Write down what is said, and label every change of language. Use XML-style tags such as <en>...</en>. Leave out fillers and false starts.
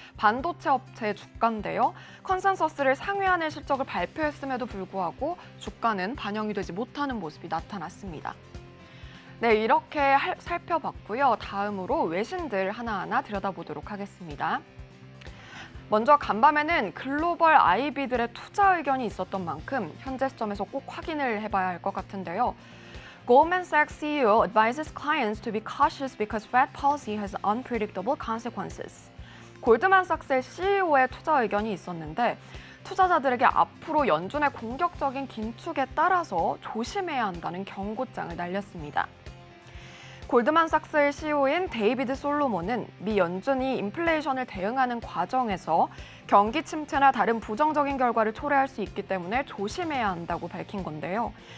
<ko>반도체 업체의 주가인데요. 컨센서스를 상회하는 실적을 발표했음에도 불구하고 주가는 반영이 되지 못하는 모습이 나타났습니다. 네, 이렇게 살펴봤고요. 다음으로 외신들 하나하나 들여다보도록 하겠습니다. 먼저 간밤에는 글로벌 IB들의 투자 의견이 있었던 만큼 현재 시점에서 꼭 확인을 해봐야 할 것 같은데요.</ko> <en>Goldman Sachs CEO advises clients to be cautious because Fed policy has unpredictable consequences.</en> <ko>골드만삭스의 CEO의 투자 의견이 있었는데 투자자들에게 앞으로 연준의 공격적인 긴축에 따라서 조심해야 한다는 경고장을 날렸습니다. 골드만삭스의 CEO인 데이비드 솔로몬은 미 연준이 인플레이션을 대응하는 과정에서 경기 침체나 다른 부정적인 결과를 초래할 수 있기 때문에 조심해야 한다고 밝힌 건데요.</ko>